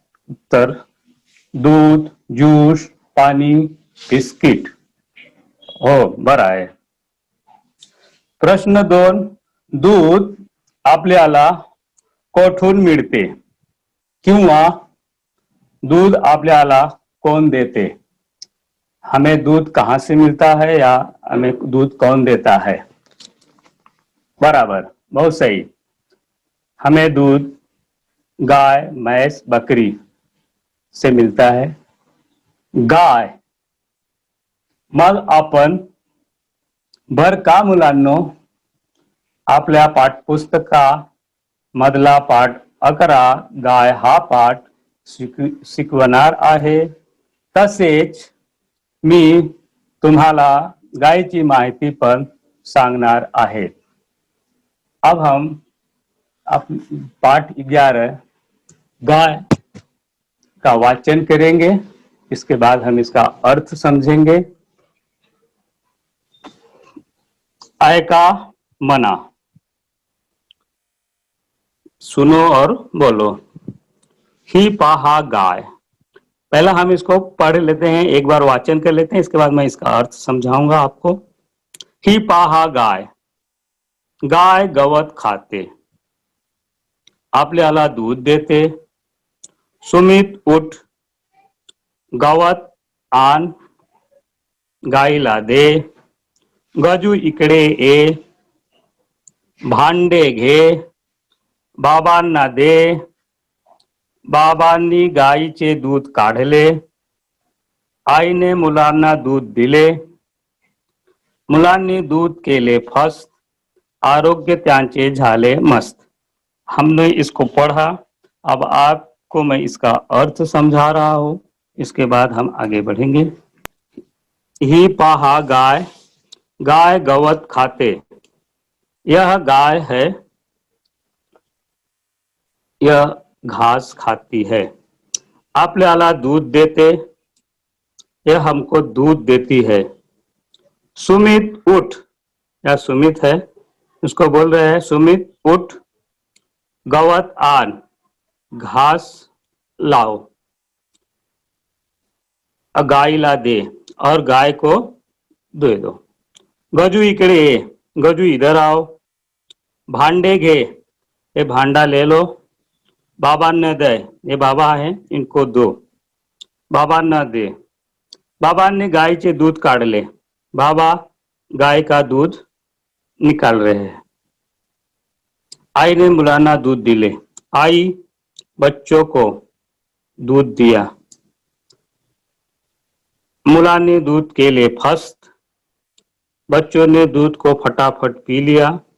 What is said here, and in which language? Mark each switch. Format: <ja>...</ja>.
<mr>उत्तर: दूध, ज्यूस, पाणी, बिस्किट. हो, बरं आहे. प्रश्न 2. दूध आपल्याला कोठून मिळते किंवा दूध आपल्याला</mr> <hi>कौन देते? हमें दूध कहाँ से मिलता है या हमें दूध कौन देता है? बराबर, बहुत सही. हमें दूध गाय, भैंस, बकरी से मिलता है. गाय.</hi> <mr>मग आपण बर का मुलांनो, आपल्या पाठपुस्तका मधला पाठ 11 गाय हा पाठ शिकवणार आहे. तसेच मी तुम्हाला गायची माहिती पण सांगणार आहे.</mr> <hi>अब हम पाठ 11 गाय का वाचन करेंगे. इसके बाद हम इसका अर्थ समझेंगे.</hi> <mr>ऐका, मना,</mr> <hi>सुनो और बोलो.</hi> <mr>ही पहा गाय.</mr> <hi>पहला हम इसको पढ़ लेते हैं, एक बार वाचन कर लेते हैं, इसके बाद मैं इसका अर्थ समझाऊंगा आपको.</hi> <mr>ही पहा गाय. गाय गवत खाते, आपल्याला दूध देते. सुमित उठ, गवत आण, गाईला दे. गजू इकडे ये, भांडे घे, बाबांना दे. बाबांनी गाईचे दूध काढले. आईने मुलांना दूध दिले. मुलांनी दूध केले फस्त, आरोग्य त्यांचे झाले मस्त.</mr> <hi>हमने इसको पढ़ा. अब आपको मैं इसका अर्थ समझा रहा हूं. इसके बाद हम आगे बढ़ेंगे.</hi> <mr>ही पहा गाय. गाय गवत खाते.</mr> <hi>यह गाय है, यह घास खाती है.</hi> <mr>आपल्याला दूध देते,</mr> <hi>यह हमको दूध देती है.</hi> <mr>सुमित उठ,</mr> <hi>यह सुमित है, उसको बोल रहे हैं सुमित उठ.</hi> <mr>गवत आन,</mr> <hi>घास लाओ.</hi> <mr>गाईला दे,</mr> <hi>और गाय को दे दो.</hi> <mr>गजू इकडे ये,</mr> <hi>गजू इधर आओ.</hi> <mr>भांडे घे,</mr> <hi>ये भांडा ले लो.</hi> <mr>बाबांना दे,</mr> <hi>ये बाबा है, इनको दो. बाबांना दे.</hi> <mr>बाबांनी गायचे दूध काढले.</mr> <hi>बाबा गाय का दूध निकाल रहे हैं.</hi> <mr>आई ने मुलांना दूध दिले.</mr> <hi>आई बच्चों को दूध दिया.</hi> <mr>मुलांनी दूध केले फस्त.</mr> <hi>बच्चों ने दूध को फटाफट पी लिया.</hi>